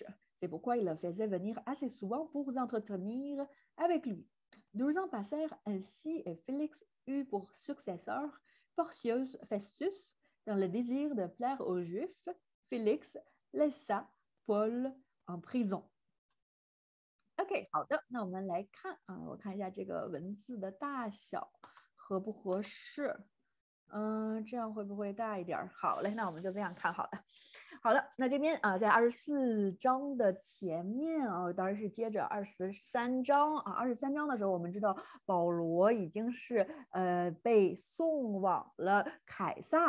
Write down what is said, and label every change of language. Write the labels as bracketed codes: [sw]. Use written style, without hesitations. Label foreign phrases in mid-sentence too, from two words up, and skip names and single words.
[fr] C'est pourquoi il le faisait venir assez souvent pour s'entretenir avec lui. 2 ans passèrent ainsi et Félix eut pour successeur Porcius Festus. Dans le désir de plaire aux Juifs, Félix laissa Paul en prison. [zh] OK， 好的，那我们来看啊，我看一下这个文字的大小合不合适？这样会不会大一点？好嘞，那我们就这样看好了。好了，那这边在24章的前面当然是接着23章23章的时候，我们知道保罗已经是被送往了凯撒